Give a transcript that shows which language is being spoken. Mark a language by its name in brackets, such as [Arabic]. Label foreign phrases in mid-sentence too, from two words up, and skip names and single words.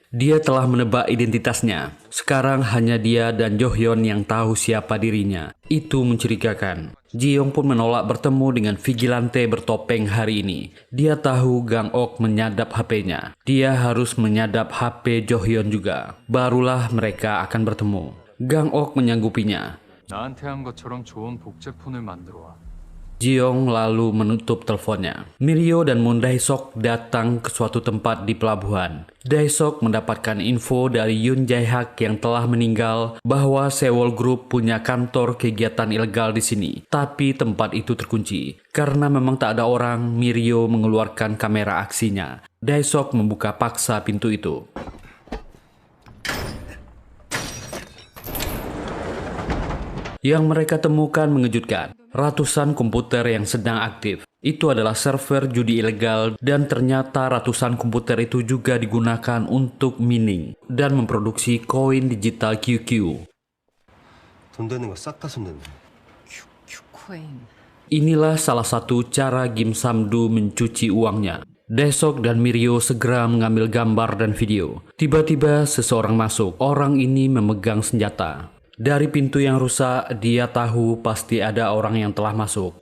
[Indonesian] Dia telah menebak identitasnya. Sekarang hanya dia dan Jo-hyun yang tahu siapa dirinya. Itu mencurigakan. Ji-young pun menolak bertemu dengan vigilante bertopeng hari ini. Dia tahu Gang-ok menyadap HP-nya. Dia harus menyadap HP Jo-hyun juga. Barulah mereka akan bertemu. Gang-ok menyanggupinya. [Korean] 나한테 한 것처럼 좋은 복제폰을 만들어 와. [Indonesian] Ji-young lalu menutup teleponnya. Mirio dan Moon Dae-sok datang ke suatu tempat di pelabuhan. Dae-sok mendapatkan info dari Yoon Jae-hak yang telah meninggal bahwa Sewol Group punya kantor kegiatan ilegal di sini. Tapi tempat itu terkunci. Karena memang tak ada orang, Mirio mengeluarkan kamera aksinya. Dae-sok membuka paksa pintu itu. Yang mereka temukan mengejutkan. Ratusan komputer yang sedang aktif. Itu adalah server judi ilegal dan ternyata ratusan komputer itu juga digunakan untuk mining dan memproduksi koin digital QQ. [Korean] 돈 되는 거 싹 다 손댔네. [Indonesian] Qcoin. Inilah salah satu cara Kim Sam-do mencuci uangnya. Dae-sok dan Mirio segera mengambil gambar dan video. Tiba-tiba seseorang masuk. Orang ini memegang senjata. Dari pintu yang rusak, dia tahu pasti ada orang yang telah masuk.